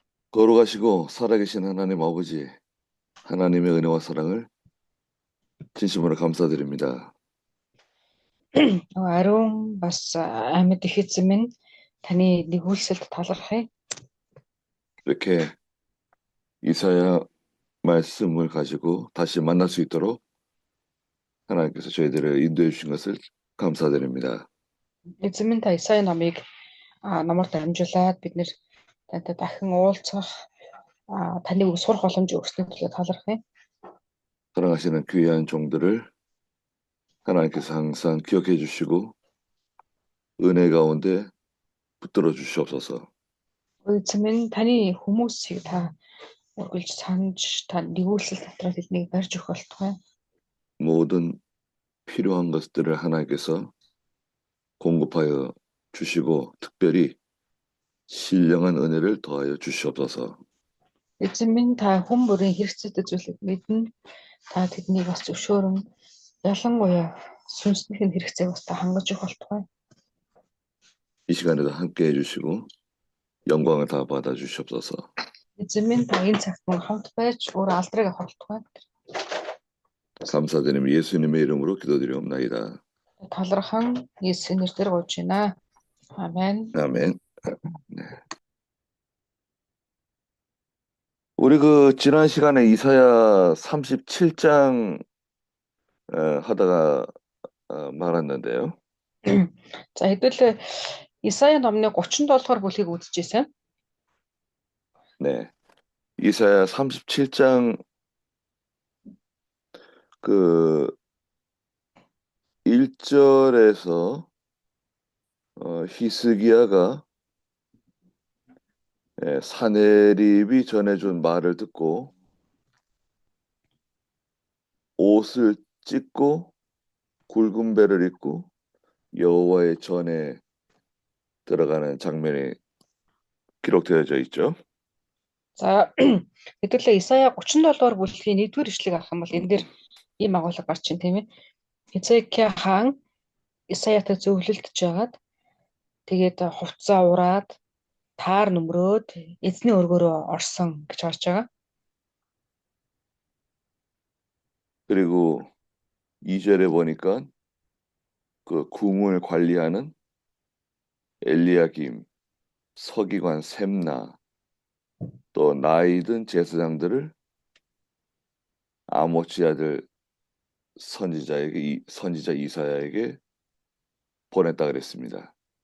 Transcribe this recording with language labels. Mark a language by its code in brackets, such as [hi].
[ko] 거룩하시고 살아계신 하나님 아버지, 하나님의 은혜와 사랑을 진심으로 감사드립니다. [mn] Ариун бас амьд их эзэн минь таны нэгүүлсэлд талархъя. [ko] 이렇게 이사야 말씀을 가지고 다시 만날 수 있도록 하나님께서 저희들을 인도해 주신 것을 감사드립니다. [mn] Эзэн минь та Исая номыг номоор дамжуулаад бид нэр тантай дахин уулзах таныг сурах боломж өгснөд төлөө талархъя. [ko] 사랑하시는 귀한 종들을 하나님께서 항상 기억해 주시고 은혜 가운데 붙들어 주시옵소서. [mn] Эзэн минь таны хүмүүсийг та үргэлж санаж та нэгүүлсэл дотроо тэднийг барьж өгөх болтугай. [ko] 모든 필요한 것들을 하나님께서 공급하여 주시고 특별히 신령한 은혜를 더하여 주시옵소서. [mn] Эзэн минь та хүн бүрийн хэрэгцээтэй зүйлийг мэднэ. Та тэднийг бас зөвшөөрөн ялангуяа сүнслэх хэрэгцээг бас та хангаж өгөх болтугай. [ko] 이 시간에도 함께 해주시고 영광을 다 받아 주시옵소서. [mn] Эзэн минь та энэ цагт мөн хамт байж өөр алдрыг авах болтугай. [ko] 감사드리며 예수님의 이름으로 기도드리옵나이다. [mn] Талархан Есүсийн нэрээр гуйж байна. [ko] 아멘. 아멘. 네. 우리 지난 시간에 이사야 37장 하다가 말았는데요. [mn] За хэдүүл Исая номны 37 дугаар бүлгийг үзчихсэн. [ko] 네. 이사야 37장 그 1절에서 히스기야가 사내립이 전해준 말을 듣고 옷을 찢고 굵은 배를 입고 여호와의 전에 들어가는 장면이 기록되어져 있죠. [mn] За хэдүүл Исая 37 дугаар бүлгийн 1-р ишлэгийг авах юм бол энэ дээр ийм агуулга гарч байна тийм ээ. Хизкия хаан Исаятай зөвлөлдөж байгаад тэгээд хувцас ураад таар нөмрөөд эзний өргөөрөө орсон гэж гарч байгаа. [ko] 그리고 2절에 보니까 그 궁을 관리하는 엘리야김, 서기관 셈나, 또 나이 든 제사장들을 아모치 아들 선지자 이사야에게 보냈다 그랬습니다.